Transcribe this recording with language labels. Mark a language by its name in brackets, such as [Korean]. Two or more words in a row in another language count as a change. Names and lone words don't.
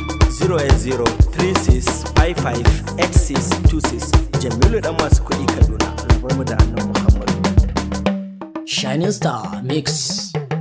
[English] Zero eight zero three six five five eight six two six. [Hausa] Jamilu dan masu kuɗi Kaduna. Allah bar mu da Annabi Muhammad. Shining Star Mix.